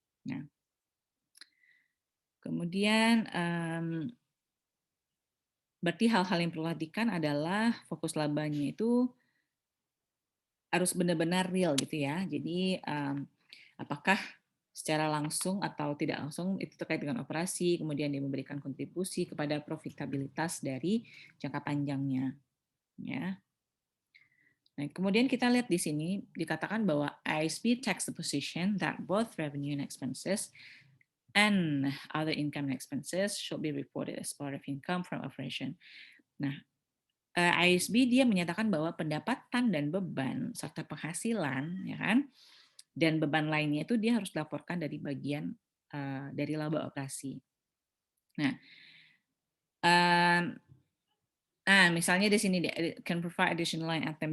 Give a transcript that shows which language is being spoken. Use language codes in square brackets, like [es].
[id] Nah, kemudian berarti hal-hal yang perlu diperhatikan adalah fokus labanya itu harus benar-benar real gitu ya. Jadi apakah secara langsung atau tidak langsung itu terkait dengan operasi, kemudian dia memberikan kontribusi kepada profitabilitas dari jangka panjangnya. Ya. Nah, kemudian kita lihat di sini dikatakan bahwa [en] ISB takes the position that both revenue and expenses and other income and expenses should be reported as part of income from operation. [id] Nah, ISB dia menyatakan bahwa pendapatan dan beban serta penghasilan ya kan dan beban lainnya itu dia harus dilaporkan dari bagian dari laba operasi. Nah, um, misalnya di sini [en] can provide additional line item.